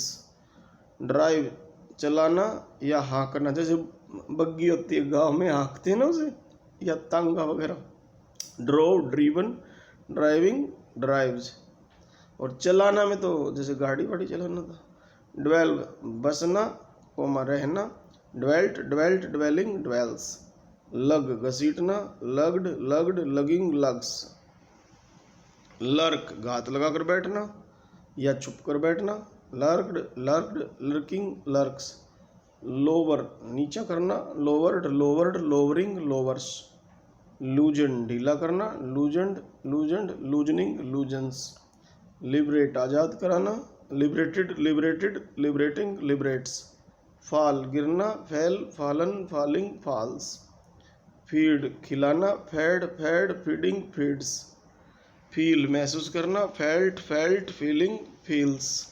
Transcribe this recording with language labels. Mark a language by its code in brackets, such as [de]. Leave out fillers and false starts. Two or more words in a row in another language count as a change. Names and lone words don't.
[hi] ड्राइव, चलाना या हाँकना, जैसे बग्गी होती है गांव में हाँकते हैं ना उसे, या तांगा वगैरह। [en] drove, driven, driving, drives. [hi] और चलाना में तो जैसे गाड़ी वाड़ी चलाना था। ड्वेल बसना कोमा रहना, [en] dwelt dwelt dwelling dwells. लग घसीटना, lugged lugged lugging lugs. [hi] लर्क घात लगा कर बैठना या छुप कर बैठना, [en] lurked lurked lurking lurks. लोवर [hi] नीचा करना, [en] lowered lowered lowering lowers. लूजन [hi] ढीला करना, [en] loosened loosened loosening loosens. लिबरेट [hi] आज़ाद कराना, [en] liberated liberated liberating liberates. फाल गिरना, fell fallen falling falls. फीड खिलाना, fed fed feeding feeds. फील [hi] महसूस करना, [en] felt felt feeling feels.